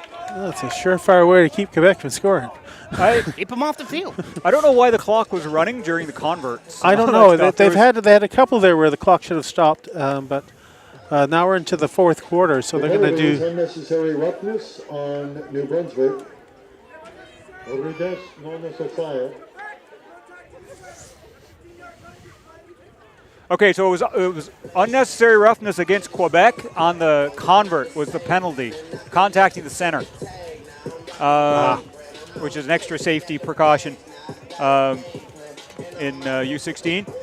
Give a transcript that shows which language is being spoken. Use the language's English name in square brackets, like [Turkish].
[English] That's a surefire way to keep Quebec from scoring. Keep them off the field. I don't know why the clock was running during the converts. I don't know. They had a couple there where the clock should have stopped, but now we're into the fourth quarter, so they're going to do unnecessary roughness on New Brunswick. [French] Rudesse non nécessaire. [English] Okay, so it was unnecessary roughness against Quebec on the convert was the penalty, contacting the center, which is an extra safety precaution in U16.